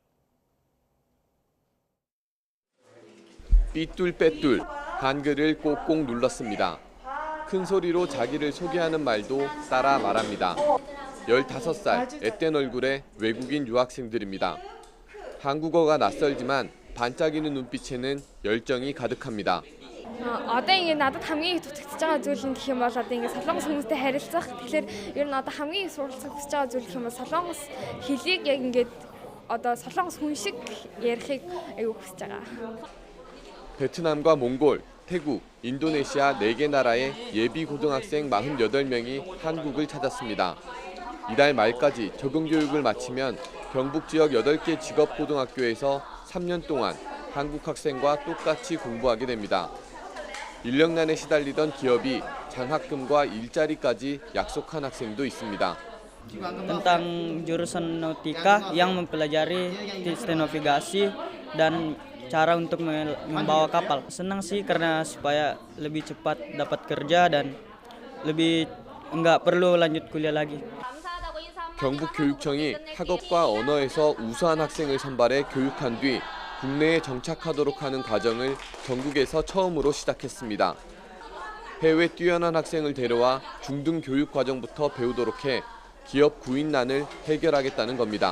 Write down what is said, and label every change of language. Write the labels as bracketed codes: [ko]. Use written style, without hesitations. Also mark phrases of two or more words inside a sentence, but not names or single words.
[ko] 삐뚤빼뚤 한글을 꼭꼭 눌렀습니다. 큰 소리로 자기를 소개하는 말도 따라 말합니다. 15살 앳된 얼굴의 외국인 유학생들입니다. 한국어가 낯설지만 반짝이는 눈빛에는 열정이 가득합니다. [mn] Одоо ингэ надад хамгийн их тутагтж байгаа зүйл нь гэх юм бол одоо ингэ солонгос хүмүүстэй харилцах. Тэгэхээр ер нь одоо хамгийн их суралцах хүсэж байгаа зүйл гэх юм бол солонгос хэлийг яг ингэ одоо солонгос хүн шиг ярихыг аюу хүсэж байгаа. [ko] 베트남과 몽골, 태국, 인도네시아 4개 나라의 예비 고등학생 48명이 한국을 찾았습니다. 이달 말까지 적응 교육을 마치면 경북 지역 8개 직업고등학교에서 3년 동안 한국 학생과 똑같이 공부하게 됩니다. 인력난에 시달리던 기업이 장학금과 일자리까지 약속한 학생도 있습니다. [id] Tentang jurusan nautika yang mempelajari sistem navigasi dan cara untuk membawa kapal. Senang sih karena supaya lebih cepat dapat kerja dan lebih enggak perlu lanjut kuliah lagi. [ko] 경북교육청이 학업과 언어에서 우수한 학생을 선발해 교육한 뒤 국내에 정착하도록 하는 과정을 전국에서 처음으로 시작했습니다. 해외 뛰어난 학생을 데려와 중등 교육 과정부터 배우도록 해 기업 구인난을 해결하겠다는 겁니다.